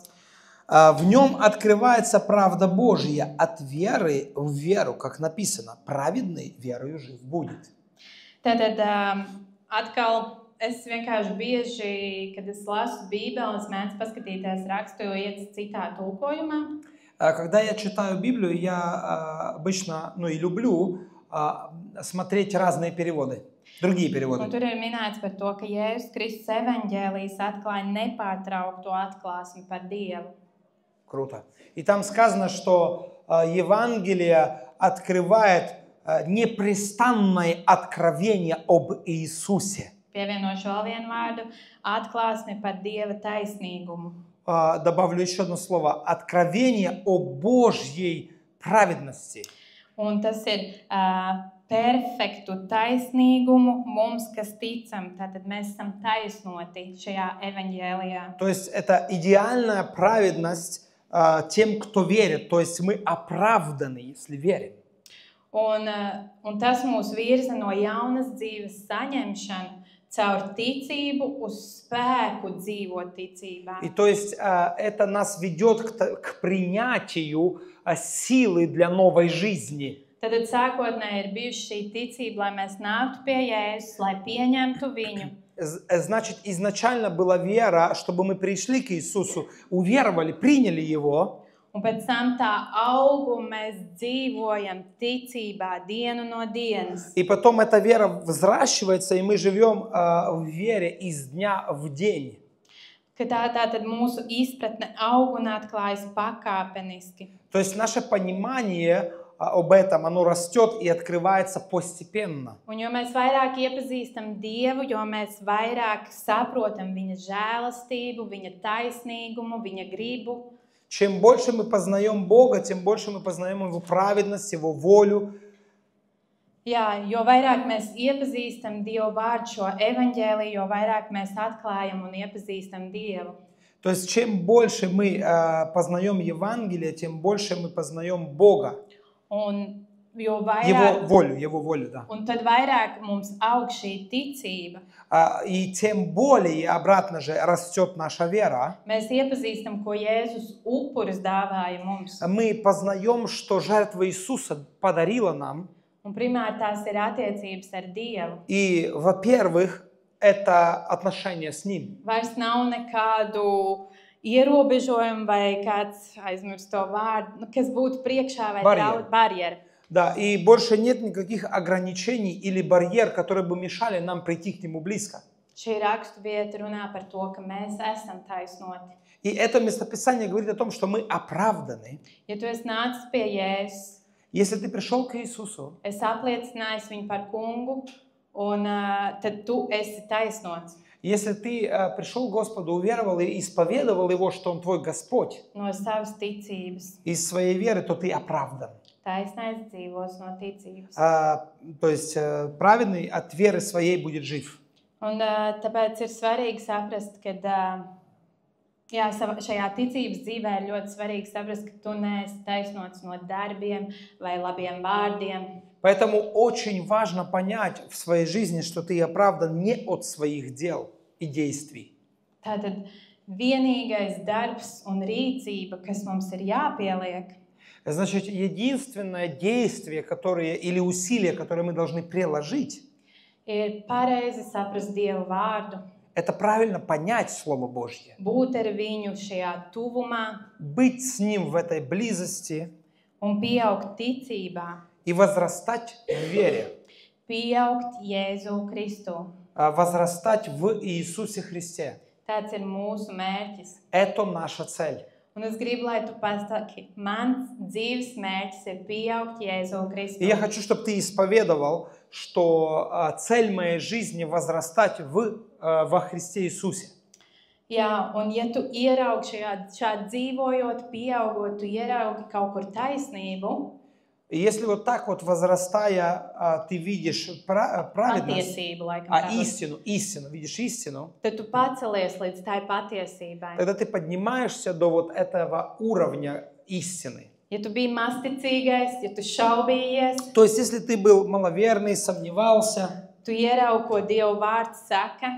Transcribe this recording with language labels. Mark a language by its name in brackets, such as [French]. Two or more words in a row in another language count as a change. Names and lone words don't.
[Russian] В нем открывается правда Божья от веры в веру, как написано, праведный верою жив будет. [Latvian] Tātad atkal es vienkārši bieži, kad es lasu Bībeli, es mēdzu paskatīties rakstu, jo iet citā tulkojumā. [Russian] Когда я читаю Библию, я обычно, и люблю смотреть разные переводы. Другие [Latvian] Un [Russian] переводы. [Latvian] tur ir minēts par to, ka Jēzus Kristus evaņģēlijs atklāja nepārtraukto atklāsmi par Dievu. [Russian] Круто. И там сказано, что Евангелие открывает непрестанное откровение об Иисусе. [Latvian] Pievienošu vēl vienu vārdu - atklāsmi par Dieva taisnīgumu. [Russian] Добавлю еще одно слово. Откровение о Божьей праведности. [Latvian] Un tas ir perfektu taisnīgumu mums, kas ticam. Tātad mēs esam taisnoti šajā evaņģēlijā. [Russian] То есть это идеальная праведность тем, кто верит. То есть мы оправданы, если верим. [Latvian] Un tas mūs virza no jaunas dzīves saņemšanu caur ticību uz spēku dzīvot ticībā. [Russian] И то есть это нас ведет к принятию силы для новой жизни. [Latvian] Tad sākotnēji ir bijusi šī ticība, lai mēs nāktu pie Jēzus, lai pieņemtu viņu. [Russian] Значит, изначально была вера, чтобы мы пришли к Иисусу, уверовали, приняли Его. [Latvian] Un pēc tam tā aug, un mēs dzīvojam ticībā dienu no dienas. [Russian] И потом эта вера взращивается, и мы живем в вере из дня в день. [Latvian] Ka tātad mūsu izpratne aug un atklājas pakāpeniski. [Russian] То есть наше понимание об этом, оно растет и открывается постепенно. [Latvian] Un jo mēs vairāk iepazīstam Dievu, jo mēs vairāk saprotam viņa žēlastību, viņa taisnīgumu, viņa gribu. [Russian] Чем больше мы познаем Бога, тем больше мы познаем Его праведность, Его волю. [Latvian] Jā, jo vairāk mēs iepazīstam Dievu vārdu, šo evaņģēliju, jo vairāk mēs atklājam un iepazīstam Dievu. [Russian] То есть чем больше мы познаем Евангелие, тем больше мы познаем Бога. [Latvian] Un jo vairāk, [Russian] Его волю, да. [Latvian] un tad vairāk mums aug šī ticība. [Russian] И тем более, обратно же, rастет наша вера. [Latvian] Mēs iepazīstam, ko Jēzus upuris dāvāja mums. [Russian] Мы познаем, что жертва Иисуса подарила нам. [Latvian] Un primāri tās ir attiecības ar Dievu. [Russian] И, во-первых, это отношения с Ним. [Latvian] Vairs nav nekādu ierobežojumu vai kāds aizmirst to vārdu, kas būtu priekšā vai barjera. [Russian] Да, и больше нет никаких ограничений или барьер, которые бы мешали нам прийти к Нему близко. [Latvian] Šī rakstu vieta runā par to, ka mēs esam taisnoti. [Russian] И это местописание говорит о том, что мы оправданы. [Latvian] Ja tu esi nācis pie Jēzus, [Russian] Если ты пришел к Иисусу, [Latvian] esi apliecinājis viņu par kungu, un tad tu esi taisnots. [Russian] если ты пришел к Господу, уверовал и исповедовал Его, что Он твой Господь, [Latvian] No savas ticības. [Russian] из своей веры, то ты оправдан. [Latvian] Taisnais dzīvos no ticības. [Russian] То есть праведный от веры своей будет жив. [Latvian] Un tāpēc ir svarīgi saprast, ka šajā ticības dzīvē ir ļoti svarīgi saprast, ka tu neesi taisnots no darbiem vai labiem vārdiem. [Russian] Поэтому очень важно понять в своей жизни, что ты оправдан не от своих дел и действий. [Latvian] Tātad vienīgais darbs un rīcība, kas mums ir jāpieliek, [Russian] Значит, единственное действие, или усилие, которое мы должны приложить, [Latvian] ir pareizi saprast Dievu vārdu, [Russian] это правильно понять Слово Божье. [Latvian] būt ar viņu šajā tuvumā [Russian] Быть с Ним в этой близости [Latvian] un pieaugt ticībā, [Russian] и возрастать в вере. [Latvian] pieaugt Jēzu Kristu. [Russian] Возрастать в Иисусе Христе. [Latvian] Tāds ir mūsu mērķis. [Russian] Это наша цель. [Latvian] Un es gribu, lai tu pasaki, mans dzīves mērķis ir pieaugt Jēzu Kristu. [Russian] И я хочу, чтобы ты исповедовал, что цель моей жизни возрастать во Христе Иисусе. [Latvian] Jā, un ja tu ieraugi šādi dzīvojot, pieaugot, tu ieraugi kaut kur taisnību, [Russian] И если вот так вот возрастая, ты видишь праведность, [Latvian] patiesību, laikam, tā būs, [Russian] истину, видишь истину, [Latvian] tad tu pacelies līdz tai patiesībai. [Russian] тогда ты поднимаешься до вот этого уровня истины. [Latvian] Ja tu biji masticīgais, ja tu šaubījies, [Russian] То есть, если ты был маловерный, сомневался, [Latvian] tu ieraugi, ko Dieva vārds saka,